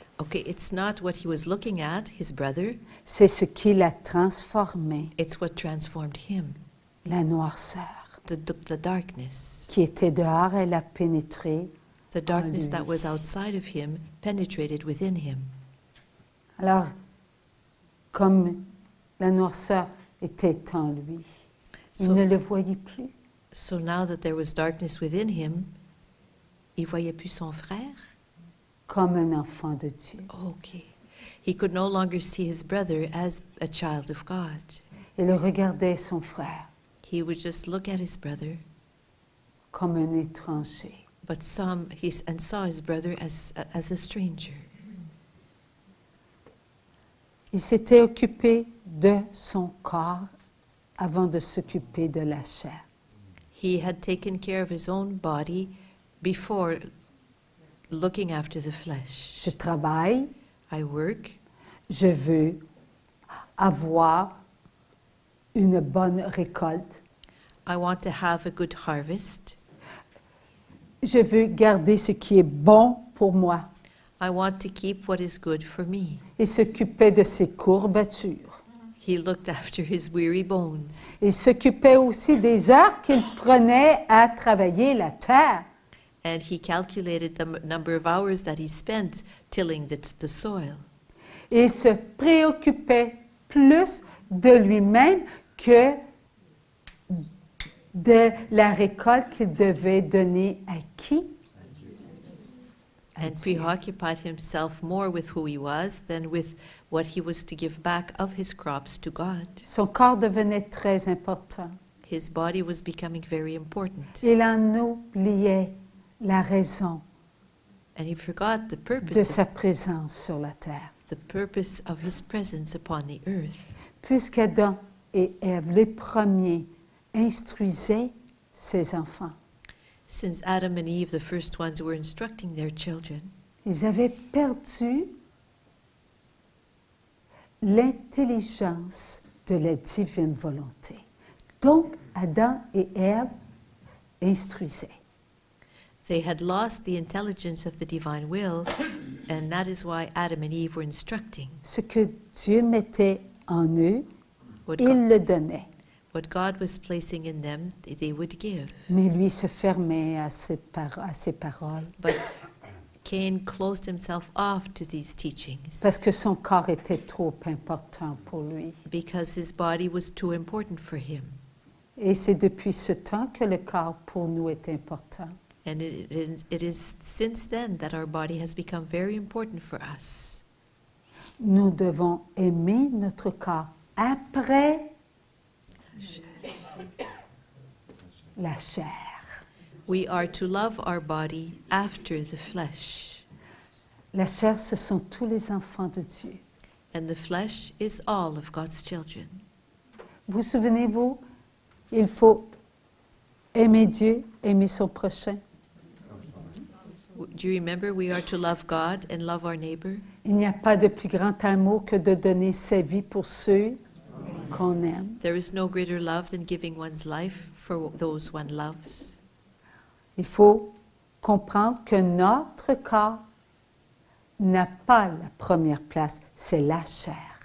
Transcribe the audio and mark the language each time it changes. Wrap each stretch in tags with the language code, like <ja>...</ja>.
<en>Okay, it's not what he was looking at, his brother.</en> <fr>C'est ce qui l'a transformé.</fr> <en>It's what transformed him.</en> <fr>La noirceur.</fr> <en>The darkness.</en> <fr>Qui était dehors, elle a pénétré.</fr> <en>The darkness that was outside of him penetrated within him.</en> <fr>Alors, comme la noirceur était en lui, il ne le voyait plus.</fr> <en>So now that there was darkness within him,</en> <fr>il voyait plus son frère. Comme un enfant de Dieu.</fr> <en>Okay. He could no longer see his brother as a child of God.</en> <fr>Il regardait son frère.</fr> <en>He would just look at his brother.</en> <fr>Comme un étranger.</fr> <en>But saw his brother as a stranger.</en> <fr>Il s'était occupé de son corps avant de s'occuper de la chair.</fr> <en>He had taken care of his own body before looking after the flesh.</en> <fr>Je travaille.</fr> <en>I work.</en> <fr>Je veux avoir une bonne récolte.</fr> <en>I want to have a good harvest.</en> <fr>Je veux garder ce qui est bon pour moi.</fr> <en>I want to keep what is good for me.</en> <fr>Il s'occupait de ses courbatures.</fr> <en>He looked after his weary bones.</en> <fr>Il s'occupait aussi des heures qu'il prenait à travailler la terre.</fr> <en>And he calculated the number of hours that he spent tilling the soil.</en> <fr>Et il se préoccupait plus de lui-même que de la récolte qu'il devait donner à qui?</fr> <en>And preoccupied himself more with who he was than with what he was to give back of his crops to God.</en> <fr>Son corps devenait très important.</fr> <en>His body was becoming very important.</en> <fr>Il en oubliait la raison</fr> <en>And he forgot the</en> <fr>de</fr> <en>purpose,</en> <fr>sa présence sur la terre.</fr> <en>the purpose of his presence upon the earth.</en> <fr>Puisqu'Adam et Ève, les premiers, instruisaient ses enfants,</fr> <en>Since Adam and Eve, the first ones, were instructing their children,</en> <fr>ils avaient perdu l'intelligence de la divine volonté. Donc, Adam et Ève instruisaient.</fr> <en>they had lost the intelligence of the divine will, and that is why Adam and Eve were instructing.</en> <fr>Ce que Dieu mettait en eux,</fr> <en>What</en> <fr>il le donnait.</fr> <en>What God was placing in them, they would give.</en> <fr>Mais lui se fermait à ses paroles</fr> <en>But Cain closed himself off to these teachings</en> <fr>parce que son corps était trop important pour lui.</fr> <en>because his body was too important for him.</en> <fr>Et c'est depuis ce temps que le corps pour nous est important.</fr> <en>And it is since then that our body has become very important for us.</en> <fr>Nous devons aimer notre corps après la chair.</fr> <en>We are to love our body after the flesh.</en> <fr>La chair, ce sont tous les enfants de Dieu.</fr> <en>And the flesh is all of God's children.</en> <fr>Vous souvenez-vous, il faut aimer Dieu, aimer son prochain.</fr> <en>Do you remember we are to love God and love our neighbor?</en> <fr>Il n'y a pas de plus grand amour que de donner sa vie pour ceux qu'on aime.</fr> <en>There is no greater love than giving one's life for those one loves.</en> <fr>Il faut comprendre que notre corps n'a pas la première place, c'est la chair.</fr>